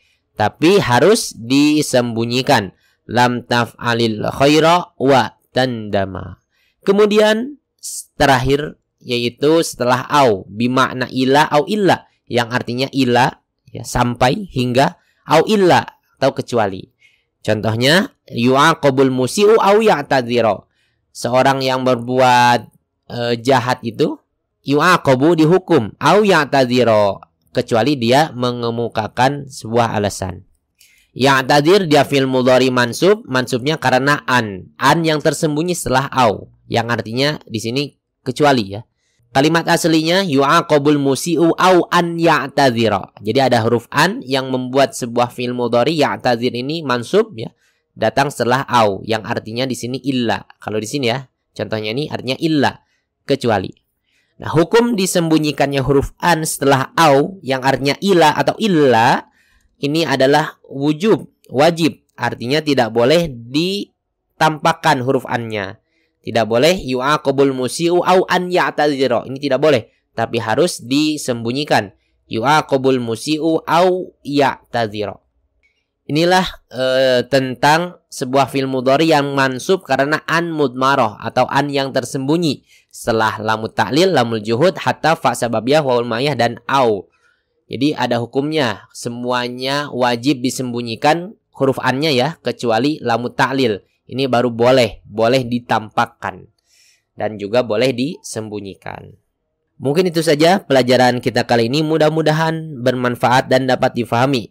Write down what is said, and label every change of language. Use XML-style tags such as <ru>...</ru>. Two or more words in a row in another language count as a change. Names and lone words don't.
<id>Tapi harus disembunyikan</id> <ar>لم تفعل الخير وتندم.</ar> <id>Kemudian terakhir yaitu setelah</id> <ar>أو بمعنى إلى أو إلا,</ar> <id>yang artinya ila ya, sampai, hingga,</id> <ar>أو إلا</ar> <id>atau kecuali.</id> <ar>Contohnya يعاقب المسيء أو يعتذر.</ar> <id>Seorang yang berbuat jahat itu yu'aqabu dihukum,</id> <ar>أو يعتذر,</ar> <id>kecuali dia mengemukakan sebuah alasan. Ya'tadzir dia</id> <ar>فعل مضارع منصوب,</ar> <id>mansubnya karena an yang tersembunyi setelah au, yang artinya di sini kecuali ya.</id> <ar>Kalimat aslinya يعاقب المسيء أو أن يعتذر.</ar> <id>Jadi ada huruf an yang membuat sebuah</id> <ar>فعل مضارع</ar> <id>ya'tadzir ini mansub ya, datang setelah au, yang artinya di sini illa. Kalau di sini ya, contohnya ini artinya illa, kecuali. Nah, hukum disembunyikannya huruf an setelah au yang artinya ila atau illa ini adalah wajib. Artinya tidak boleh ditampakkan huruf an-nya.</id> <ar>Tidak boleh يعاقب المسيء أو أن يعتذر.</ar> <id>Ini tidak boleh, tapi harus disembunyikan.</id> <ar>يعاقب المسيء أو يعتذر.</ar> <id>Inilah tentang sebuah</id> <ar>فعل مضارع</ar> <id>yang mansub karena</id> <ar>أن مضمرة</ar> <id>atau an yang tersembunyi setelah</id> <ar>لام التعليل، لام الجحود، حتى فاء السببية، واو المعية</ar> <id>dan au. Jadi ada hukumnya, semuanya wajib disembunyikan huruf an-nya ya, kecuali</id> <ar>لام التعليل.</ar> <id>Ini baru boleh ditampakkan dan juga boleh disembunyikan. Mungkin itu saja pelajaran kita kali ini. Mudah-mudahan bermanfaat dan dapat difahami.</id>